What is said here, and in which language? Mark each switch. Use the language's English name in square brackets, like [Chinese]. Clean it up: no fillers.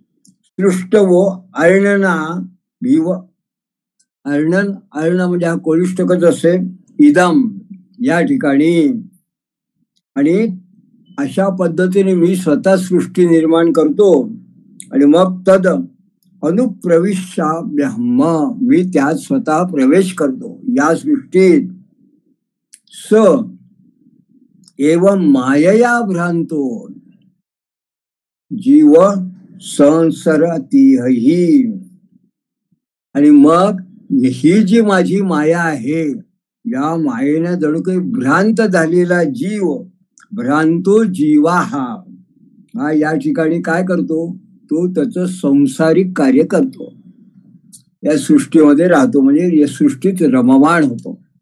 [Sanskrit] सृष्ट वो अर्णना भिव. [Marathi] अर्ण म्हणजे हा कोळिष्टकच असेल, इदम या ठिकाणी. आणि अशा पद्धतीने मी स्वतः सृष्टी निर्माण करतो आणि मग [Sanskrit] तद अनुप्रविश्या ब्रह्म, [Marathi] मी त्यात स्वतः प्रवेश करतो या सृष्टीत. [Sanskrit] स एवं मायया भ्रांतो जीव संसरतीहि. [Marathi] आणि मग ही जी माझी माया आहे, या मायेने जणू काही भ्रांत झालेला जीव, भ्रांतो जीवा हा या ठिकाणी काय करतो? तो त्याचं संसारिक कार्य करतो, या सृष्टीमध्ये राहतो, म्हणजे या सृष्टीत रममाण होतो.